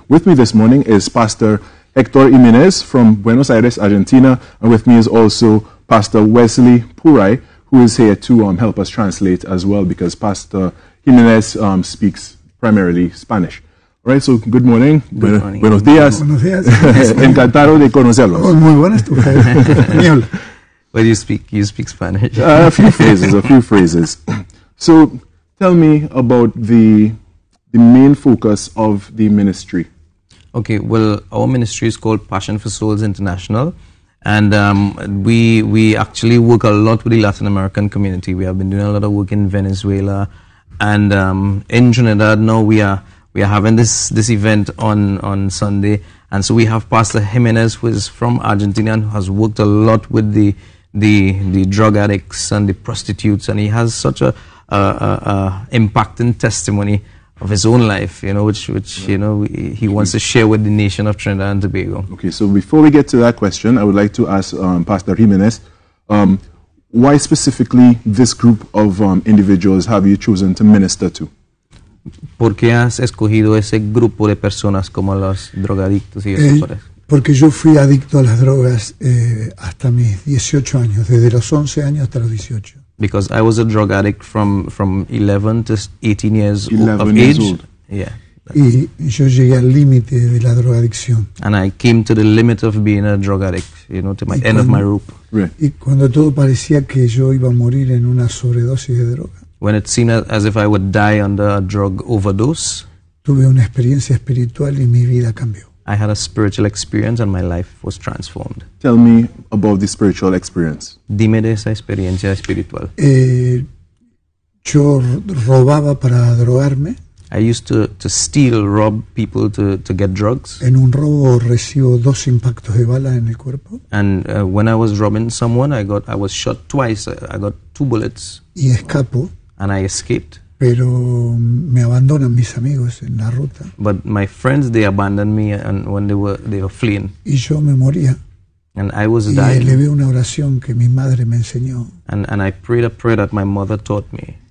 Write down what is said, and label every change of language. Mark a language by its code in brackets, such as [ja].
[en] With me this morning is Pastor Hector Jimenez from Buenos Aires, Argentina, and with me is also Pastor Wesley Puray, who is here to help us translate as well, because Pastor Jimenez speaks primarily Spanish. All right, so good morning. Good morning. [es] Buenos días. Buenos días. Encantado de conocerlos. Oh, muy buenas tu español. [en] Well, you speak Spanish. A few phrases. So, tell me about the main focus of the ministry. Okay, well, our ministry is called Passion for Souls International, and we actually work a lot with the Latin American community. We have been doing a lot of work in Venezuela, and in Trinidad now we are having this event on Sunday, and so we have Pastor Jimenez, who is from Argentina and has worked a lot with the drug addicts and the prostitutes, and he has such a impacting testimony of his own life, which he wants to share with the nation of Trinidad and Tobago. Okay, so before we get to that question, I would like to ask Pastor Jimenez, why specifically this group of individuals have you chosen to minister to? [es] ¿Por qué has escogido ese grupo de personas como los drogadictos y esos? Porque yo fui adicto a las drogas hasta mis 18 años, desde los 11 años hasta los 18. [en] Because I was a drug addict from 11 to 18 years of age. Old. Yeah. [es] Y yo llegué al límite de la drogadicción. [en] And I came to the limit of being a drug addict, to my end of my rope. Right. [es] Y cuando todo parecía que yo iba a morir en una sobredosis de droga. [en] When it seemed as if I would die under a drug overdose. [es] Tuve una experiencia espiritual y mi vida cambió. [en] I had a spiritual experience and my life was transformed. Tell me about the spiritual experience. [es] Dime de esa experiencia espiritual. Yo robaba para drogarme. [en] I used to steal, rob people to get drugs. [es] En un robo recibo 2 impactos de bala en el cuerpo. [en] And when I was robbing someone, I was shot twice. I got 2 bullets. [es] Y escapo. [en] And I escaped. [es] Pero me abandonan mis amigos en la ruta. [en] But my friends, they abandoned me and when they were fleeing. [es] Y yo me moría. [en] And I was [es] y [en] dying. [es] elevé una oración que mi madre me enseñó. [en] And I prayed a prayer that my mother taught me.